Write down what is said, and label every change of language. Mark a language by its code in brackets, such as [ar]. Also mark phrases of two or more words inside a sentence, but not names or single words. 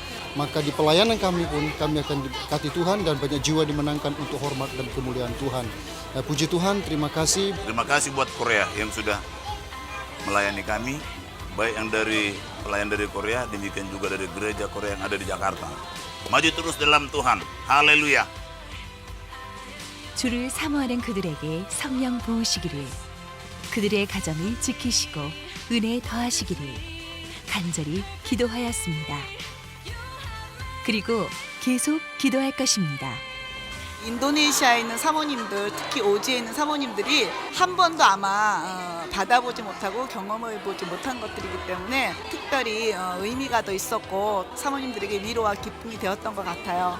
[id] Maka di pelayanan kami pun kami akan diberkati Tuhan dan banyak jiwa dimenangkan untuk hormat dan kemuliaan Tuhan. Puji Tuhan, terima kasih. Terima kasih buat Korea yang sudah melayani kami, baik yang dari pelayan dari Korea, demikian juga dari gereja Korea yang ada di Jakarta. Maju terus dalam Tuhan. Haleluya. [ko] 주를 사모하는 그들에게 성령 부으시기를, 그들의 가정을 지키시고 은혜 더하시기를 간절히 기도하였습니다. 그리고 계속 기도할 것입니다. 인도네시아에 있는 사모님들, 특히 오지에 있는 사모님들이 한 번도 아마 받아보지 못하고 경험해보지 못한 것들이기 때문에 특별히 의미가 더 있었고 사모님들에게 위로와 기쁨이 되었던 것 같아요.